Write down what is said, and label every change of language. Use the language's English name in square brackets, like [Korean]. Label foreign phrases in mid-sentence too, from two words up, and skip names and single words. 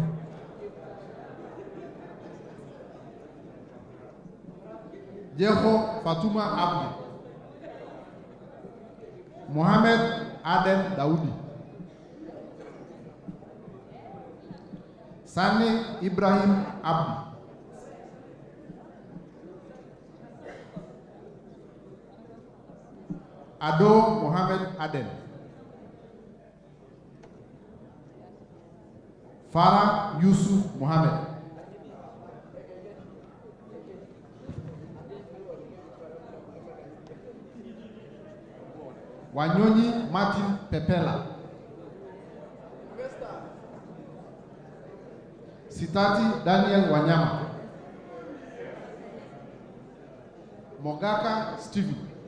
[Luo (Kenya and Tanzania)] Jeho Fatuma Abdi, Mohamed Aden Daudi, Sani Ibrahim Abdi, Ado Mohamed Aden, Farah Yusuf Mohamed, Wanyonyi Martin Pepela, Sitati Daniel Wanyama, Mogaka Stephen,